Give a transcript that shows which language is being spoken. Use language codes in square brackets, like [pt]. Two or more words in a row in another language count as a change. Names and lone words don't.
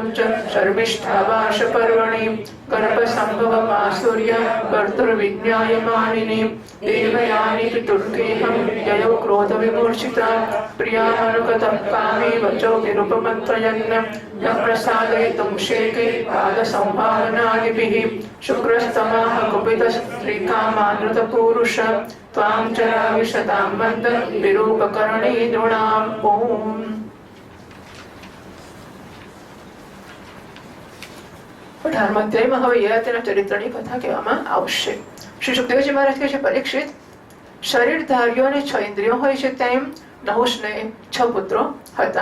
[sa] च शर्मिष्ठावाशपर्वणि गर्भसम्भवमासुर्य भर्तुर्विज्ञायमानिनि देवयानी पितुर्गेहं ययौ क्रोधविमूर्छिता प्रियामनुगतं कामे वचो निरुपमन्त्रयन् न प्रसादयितुं शेके पादसंभावनादिभिः शुक्रस्तमाह कुपितस्त्रीकामानृतपूरुष त्वां चराविशतां वन्द विरूपकर्णी नृणाम् ओम्। [gu] અધ્યાયમાં હવે યયાતિના ચરિત્રની કથા કહેવામાં આવશે. શ્રી સુખદેવજી મહારાજ કહે છે, પરીક્ષિત, શરીરધારીઓ અને 6 ઇન્દ્રિયો હોય છે તેમ નહુષને 6 પુત્રો હતા.